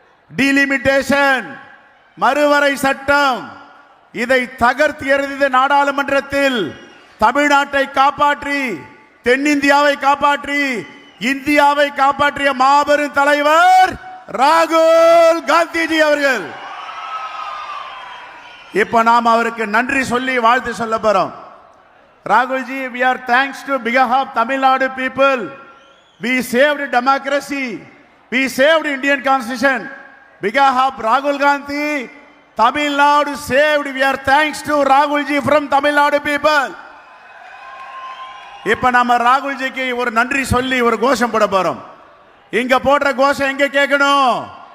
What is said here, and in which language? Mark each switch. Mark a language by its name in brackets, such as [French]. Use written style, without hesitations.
[Tamil] Delimitation, மறுவரை சட்டம், இதை தகர்த்து எறிந்த நாடாளுமன்றத்தில் தமிழ்நாட்டை காப்பாற்றி, தென்னிந்தியாவை காப்பாற்றி, இந்தியாவை காப்பாற்றிய மாபெரும் தலைவர் ராகுல் காந்திஜி அவர்கள். இப்ப நாம் அவருக்கு நன்றி சொல்லி வாழ்த்து சொல்ல போறோம். [English] Rahulji, we are thanks to behalf of Tamil Nadu people. We saved democracy. We saved Indian constitution. Behalf of Rahul Gandhi, Tamil Nadu saved. We are thanks to Rahulji from Tamil Nadu people. [Tamil] இப்ப நம்ம ராகுல்ஜிக்கு ஒரு நன்றி சொல்லி ஒரு கோஷம் போட போறோம். இங்க போடுற கோஷம் எங்க கேட்கணும்?